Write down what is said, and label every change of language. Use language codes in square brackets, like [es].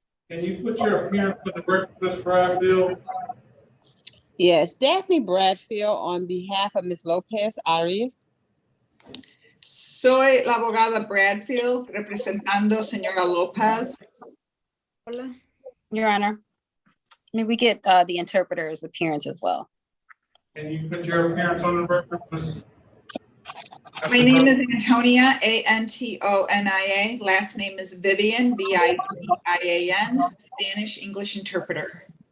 [en] Can you put your appearance for the record, Ms. Bradfield? Yes, Daphne Bradfield on behalf of Ms. Lopez Arias. [es] Soy la abogada Bradfield representando señora Lopez. Hola. [en] Your Honor, may we get the interpreter's appearance as well? Can you put your appearance on the record, Ms.? My name is Antonia, Antonia. Last name is Vivian, Vivian, Spanish English interpreter.